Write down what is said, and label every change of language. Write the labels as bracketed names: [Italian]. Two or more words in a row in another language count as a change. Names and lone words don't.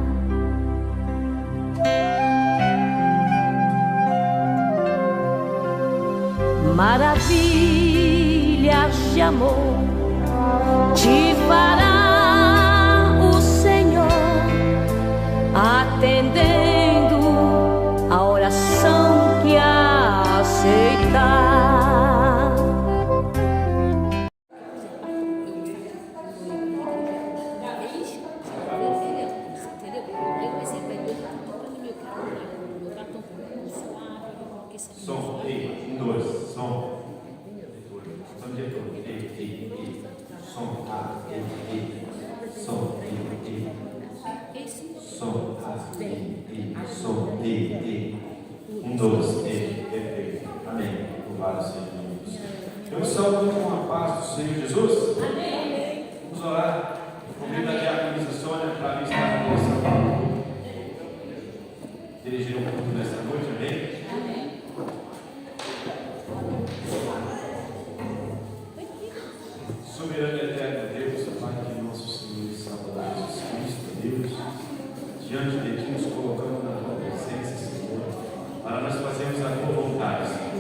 [Portuguese] Maravilhas de amor te fará o Senhor, atendendo a oração que aceitar. Som, ei, 1, 2, som. Som diretor, ei, som, ei, som, ei, som, som, ei. 1, 2, ei, perfeito. Amém. Louvado seja Deus. Eu saúdo com a paz do Senhor Jesus. Amém. Vamos orar. Convido a diaconisa Sônia para estar na nossa dirigir um pouco nesta noite, amém? Soberano e eterno Deus, Pai de nosso Senhor e Salvador Jesus Cristo, Deus, diante de Ti nos colocamos na Tua presença, Senhor, para nós fazermos a Tua vontade, Senhor.